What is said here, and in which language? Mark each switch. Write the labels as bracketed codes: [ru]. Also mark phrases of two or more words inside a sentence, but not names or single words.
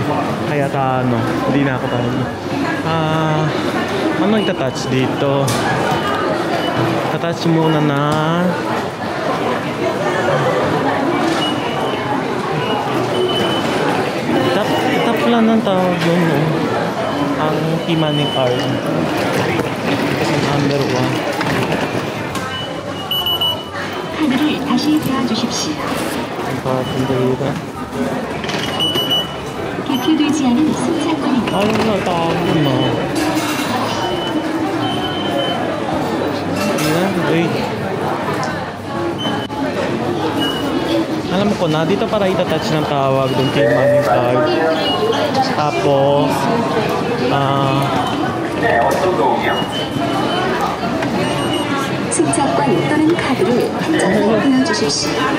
[tl] Kaya hindi na ako tayo. Ano itatouch dito? Tatouch muna na tap lang ng tawag doon, no? Ang T-money card. [en] Number 1. [ko] 카드를 다시 대주십시오. 개표되지 않은 승차권입니다. [tl] Ay, natawag na. Wait. Alam ko na, dito para itatouch ng tawag doon kay money card. Tapos, [ko] 승차권 또는 카드를 한장을 보여주십시오.